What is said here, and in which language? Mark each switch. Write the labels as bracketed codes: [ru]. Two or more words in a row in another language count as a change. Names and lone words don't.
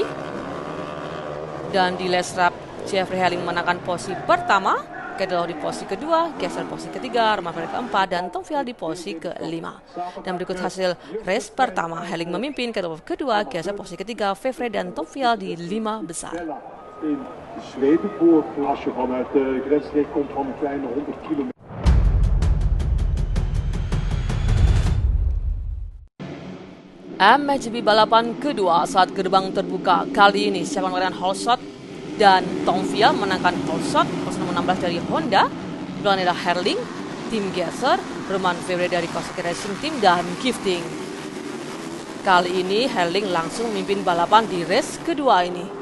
[id] Dan di last lap Jeffrey Herling menangkan posisi pertama, Kedwa di posisi kedua, geser posisi ketiga, Romain Febvre keempat, dan Tom Vial di posisi kelima. Dan berikut hasil race pertama, Herling memimpin, Kedwa kedua, geser posisi ketiga, Febvre dan Tom Vial di 5 besar. [nl] In Zweden voor als je vanuit de grensstreek komt van een kleine 100 kilometer. [id] MXGP balapan kedua saat gerbang terbuka. Kali ini siapa menggunakan Holshot dan Tom Vial menangkan Holshot, pos nomor 16 dari Honda. Belakangnya adalah Herling, tim geser, Romain Febvre dari Kawasaki Racing Team, dan Gifting. Kali ini Herling langsung memimpin balapan di race kedua ini.